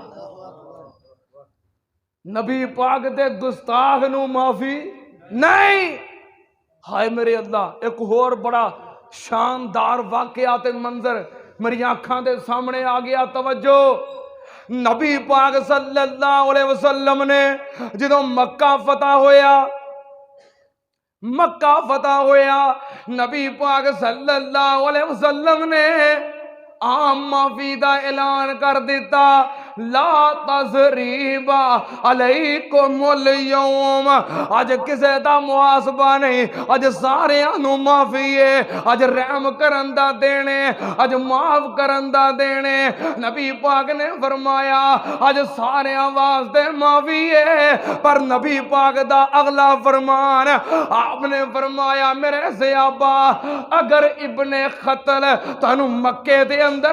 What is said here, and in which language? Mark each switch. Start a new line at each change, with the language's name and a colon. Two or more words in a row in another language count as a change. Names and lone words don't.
Punjabi: نبی پاک دے گستاخ نوں معافی نہیں. ہائے میرے اللہ، ایک ہور بڑا شاندار واقعہ تے منظر میری آنکھاں دے سامنے آ گیا. توجہ، نبی پاک
Arabic: صلى الله عليه وسلم
Punjabi: نے جو مکہ فتح ہویا، مکہ فتح ہویا، نبی پاک
Arabic: صلى الله عليه وسلم
Punjabi: نے عام معافی کا اعلان کر دتا.
Arabic: لا تثريب عليكم اليوم,
Punjabi: اج کسے دا محاسبہ نہیں، اج ساریاں نوں معافی ہے. اج رحم کرن دا دینہ، اج معاف کرن دا دینہ. نبی پاک نے فرمایا اج ساریاں واسطے معافی ہے. پر نبی پاک دا اگلا فرمان آپ نے فرمایا میرے صحابہ، اگر ابن خطل تانوں مکے دے اندر